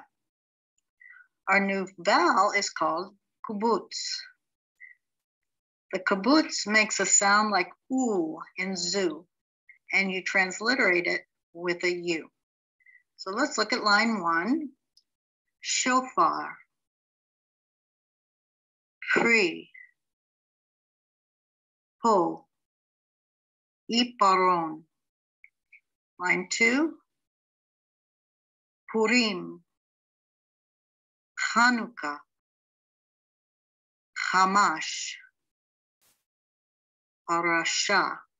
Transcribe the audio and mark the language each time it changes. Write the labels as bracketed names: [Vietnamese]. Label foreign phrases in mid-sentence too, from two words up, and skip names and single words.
[English] Our new vowel is called Kubutz. The Kubutz makes a sound like oo in zoo, and you transliterate it with a U. So let's look at line 1. Shofar, Pri, Po, Iparon. Line 2. Purim, Hanukkah, Hamash, Parasha.